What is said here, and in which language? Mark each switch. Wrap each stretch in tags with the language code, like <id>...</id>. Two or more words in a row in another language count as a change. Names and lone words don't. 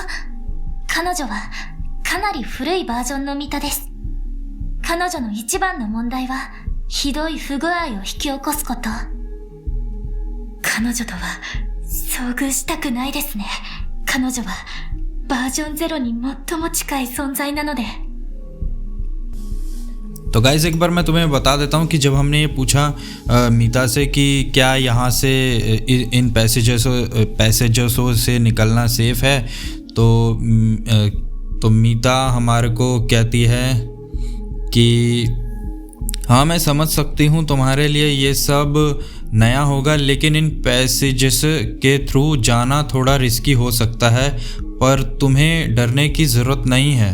<ja>彼女はかなり古いバージョンのミタです。彼女の一番の問題はひどい不具合を引き起こすこと。彼女とは遭遇したくないですね。彼女はバージョン0に最も近い存在なので。</ja> <hi>तो गाइस एक बार मैं तुम्हें बता देता हूँ कि जब हमने ये पूछा मीता से कि क्या यहाँ से इन पैसेजर्सों से निकलना सेफ़ है, तो मीता हमारे को कहती है कि हाँ मैं समझ सकती हूँ तुम्हारे लिए ये सब नया होगा, लेकिन इन पैसेजेस के थ्रू जाना थोड़ा रिस्की हो सकता है, पर तुम्हें डरने की ज़रूरत नहीं है.</hi>